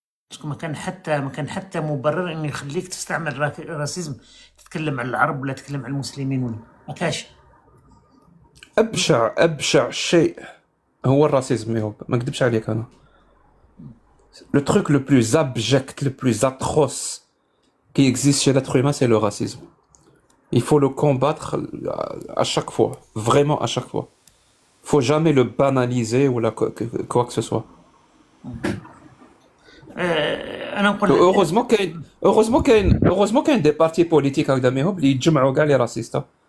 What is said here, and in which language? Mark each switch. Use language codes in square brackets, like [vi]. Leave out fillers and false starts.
[ar] باسكو ما كان حتى مبرر انه يخليك تستعمل الراسيزم، تتكلم على العرب ولا تتكلم على المسلمين ولا ما كاش. ابشع شيء هو الراسيزم ميوب، ما نكذبش عليك انا. [fr] Le truc le plus abject, le plus atroce qui existe chez l'être humain, c'est le racisme. Il faut le combattre à chaque fois, vraiment à chaque fois. Faut jamais le banaliser ou quoi que ce soit. [ar] انا نقول heureusement كاين دي بارتي بوليتيك هكذا ميهم اللي يجمعوا كاع لي راسيستا.